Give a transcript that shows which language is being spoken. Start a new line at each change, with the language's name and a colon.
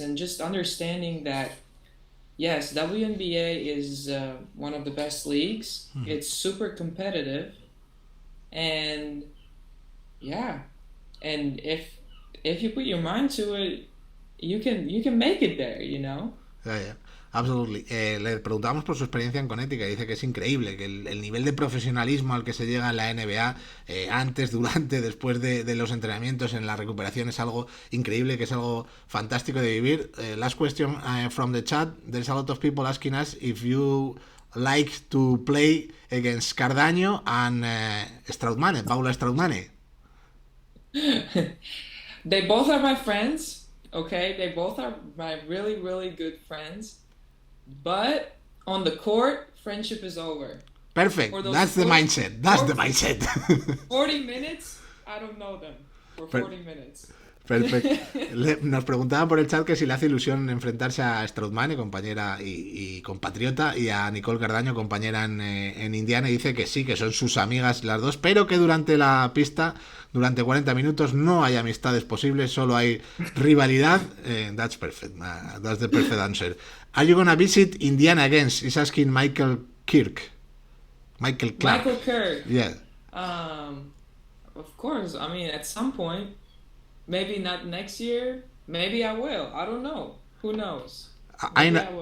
English: And just understanding that, yes, WNBA is one of the best leagues. Mm-hmm. It's super competitive, and yeah, and if you put your mind to it, you can make it there, you know. Yeah, yeah. Absolutely.
Spanish: Le preguntábamos por su experiencia en Connecticut y dice que es increíble, que el nivel de profesionalismo al que se llega en la NBA, antes, durante, después de los entrenamientos, en la recuperación, es algo increíble, que es algo fantástico de vivir.
English: Last question from the chat. There's a lot of people asking us if you like to play against Cardaño and Strautmane, Paula Strautmane. They both are my friends, okay? They both are my really, really good friends. But on the court, friendship is over. Perfect. For those That's the 40, mindset. That's the 40, mindset. 40 minutes, I don't know them for Per- 40 minutes.
Spanish: Perfecto. Nos preguntaban por el chat que si le hace ilusión enfrentarse a Strautmane, compañera y compatriota, y a Nicole Cardaño, compañera en Indiana, y dice que sí, que son sus amigas las dos, pero que durante la pista, durante 40 minutos, no hay amistades posibles, solo hay rivalidad.
English: That's perfect. That's the perfect answer. Are you gonna visit Indiana again? Is asking Michael Kirk. Michael Clark. Michael Kirk. Yeah. Um, of course. I mean, at some point, maybe not next year. Maybe I will. I don't know. Who knows? Maybe I will.